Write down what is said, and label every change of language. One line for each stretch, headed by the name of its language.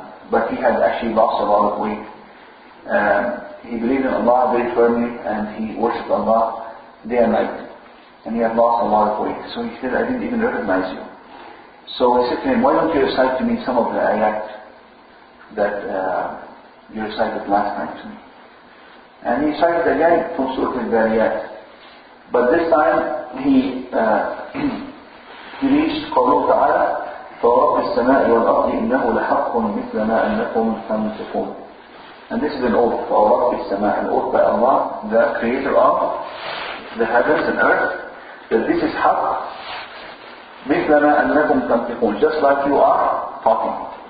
English: But he had actually lost a lot of weight. He believed in Allah very firmly, and he worshipped Allah day and night. and he had lost a lot of weight. So he said, I didn't even recognize you. So I said to him, why don't you recite to me some of the ayat that you recited last time to me? And he recited again from Surah Al-Zariyat. But this time he reached
Arabic: قوله تعالى فورب السماء والأرض إنه لحق مثل ما أنكم تنطقون.
English: And this is an oath,
Arabic: فورب السماء,
English: an oath by Allah, the creator of the heavens and earth, that this is
Arabic: حق مثل ما أنكم تنطقون,
English: just like you are talking.